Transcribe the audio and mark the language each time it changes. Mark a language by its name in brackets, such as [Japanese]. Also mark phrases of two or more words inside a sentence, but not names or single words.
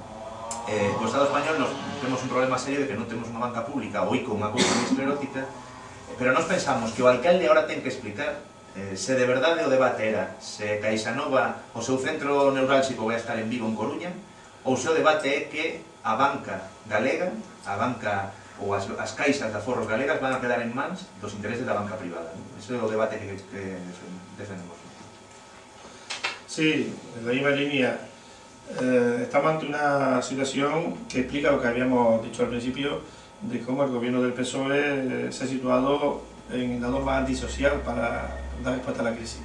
[Galician] O Estado español nos temos un problema serio de que non temos unha banca pública ou con unha cousa moi esclerótica, pero nós pensamos que o alcalde agora ten que explicar se de verdade o debate era se Caixa Nova, o seu centro neurálxico vai estar en Vigo, en Coruña, ou se o debate é que a banca galega, a banca ou as caixas de aforros galegas van a quedar en mans dos intereses da banca privada. Ese é o debate que defendemos. [Spanish] Sí, en la misma línea. Estamos ante una situación que explica lo que habíamos dicho al principio de cómo el gobierno del PSOE se ha situado en el lado más antisocial para dar respuesta a la crisis.